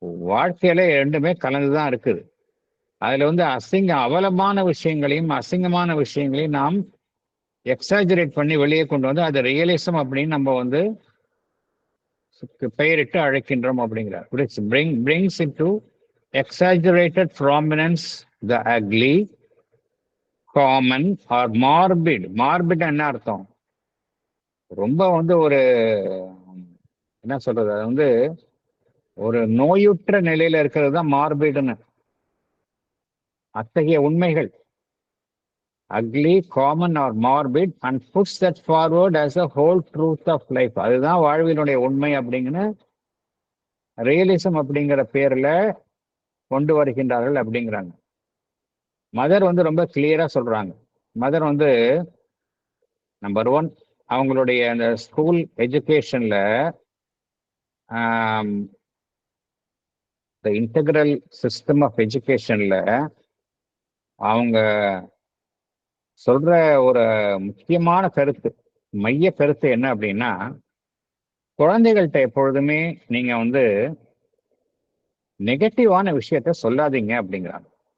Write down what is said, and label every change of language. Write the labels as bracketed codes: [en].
[ta] வாழ்க்கையில ரெண்டுமே கலந்துதான் இருக்குது. அதுல வந்து அவலமான விஷயங்களையும் அசிங்கமான விஷயங்களையும் நாம் எக்ஸாஜரேட் பண்ணி வெளியே கொண்டு வந்து அது ரியலிசம் அப்படின்னு நம்ம வந்து பெயரிட்டு அழைக்கின்றோம் அப்படிங்கிறார். [en] which brings into exaggerated prominence the ugly, common or morbid. [ta] என்ன அர்த்தம்? ரொம்ப வந்து ஒரு என்ன சொல்றது, அது வந்து ஒரு நோயுற்ற நிலையில இருக்கிறது தான் மார்பிட்னு. அத்தகைய உண்மைகள் [en] ugly, common or morbid and puts that forward as a whole truth of life. [ta] அதுதான் வாழ்வினுடைய உண்மை அப்படிங்கிற ரியலிசம் அப்படிங்கிற பேர்ல கொண்டு வருகின்றார்கள் அப்படிங்கிறாங்க. மதர் வந்து ரொம்ப கிளியரா சொல்றாங்க. மதர் வந்து நம்பர் 1 அவங்களுடைய அந்த ஸ்கூல் எஜுகேஷன்ல இன்டெகிரல் சிஸ்டம் ஆஃப் எஜுகேஷன்ல அவங்க சொல்ற ஒரு முக்கியமான கருத்து, மைய கருத்து என்ன அப்படின்னா, குழந்தைகள்கிட்ட எப்பொழுதுமே நீங்க வந்து நெகட்டிவான விஷயத்த சொல்லாதீங்க அப்படிங்கிறாங்க.